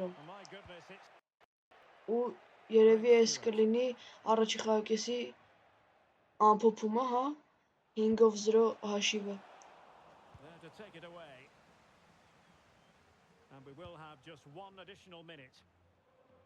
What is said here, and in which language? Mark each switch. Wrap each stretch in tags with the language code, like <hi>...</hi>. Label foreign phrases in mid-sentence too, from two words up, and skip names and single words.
<en>Oh my goodness, it's</en> <hy>ու երևի այս կլինի առաջի խաղակեսի ամփոփումը, հա, 5-0 հաշիվը,</hy> <en>there to take it away. And we will have just one additional minute.</en>